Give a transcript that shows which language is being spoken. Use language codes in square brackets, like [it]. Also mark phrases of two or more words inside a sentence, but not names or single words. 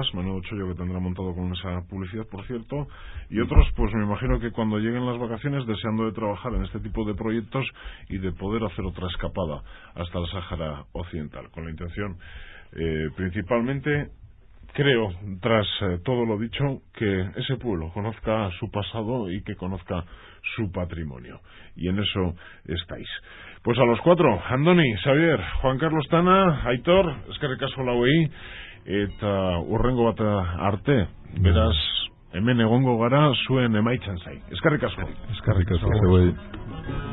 [es] Menudo chollo que tendrá montado con esa publicidad, por cierto. Y otros, pues me imagino que cuando lleguen las vacaciones deseando de trabajar en este tipo de proyectos y de poder hacer otra escapada hasta el Sáhara Occidental, con la intención principalmente, creo, tras todo lo dicho, que ese pueblo conozca su pasado y que conozca su patrimonio. Y en eso estáis. Pues a los 4, [eu] Andoni, Xavier, Juan Carlos Tana, Aitor, eskerrik asko lauei, eta urrengo bat arte, beraz, hemen egongo gara zuen emaitzan zai. Eskerrik asko. Eskerrik asko.